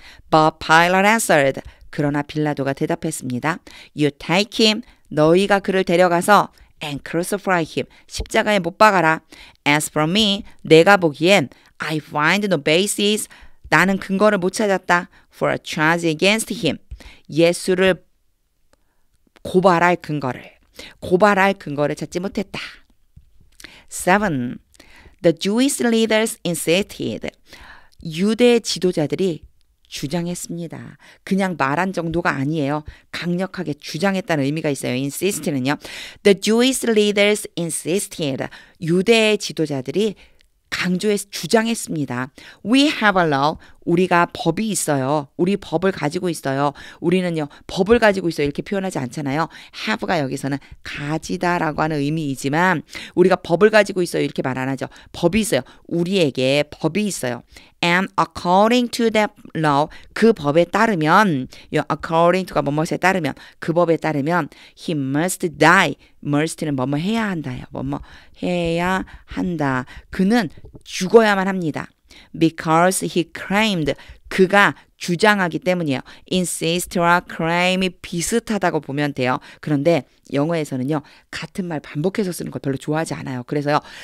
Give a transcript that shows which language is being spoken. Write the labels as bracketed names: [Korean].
[English] But Pilate answered, [Korean] 그러나 빌라도가 대답했습니다. [English] You take him, [Korean] 너희가 그를 데려가서 [English] and crucify him, [Korean] 십자가에 못 박아라. [English] As for me, [Korean] 내가 보기엔 [English] I find no basis, [Korean] 나는 근거를 못 찾았다. [English] For a charge against him. [Korean] 예수를 고발할 근거를 찾지 못했다. 7. [English] The Jewish leaders insisted. [Korean] 유대 지도자들이 주장했습니다. 그냥 말한 정도가 아니에요. 강력하게 주장했다는 의미가 있어요. insist는요. [English] The Jewish leaders insisted. [Korean] 유대 지도자들이 강조해서 주장했습니다. [English] We have a law. [Korean] 우리가 법이 있어요. 우리 법을 가지고 있어요. 우리는요. 법을 가지고 있어요. 이렇게 표현하지 않잖아요. have가 여기서는 가지다라고 하는 의미이지만 우리가 법을 가지고 있어요. 이렇게 말 안 하죠. 법이 있어요. 우리에게 법이 있어요. [English] And according to that law, [Korean] 그 법에 따르면, [English] according to가 [Korean] 뭐뭐에 따르면, [English] 그 법에 따르면 he must die. [Korean] must는 뭐뭐 해야 한다요. 뭐뭐 해야 한다. 그는 죽어야만 합니다. [English] Because he claimed. [Korean] 그가 주장하기 때문이에요. insist와 claim이 비슷하다고 보면 돼요. 그런데 영어에서는요. 같은 말 반복해서 쓰는 걸 별로 좋아하지 않아요. 그래서요.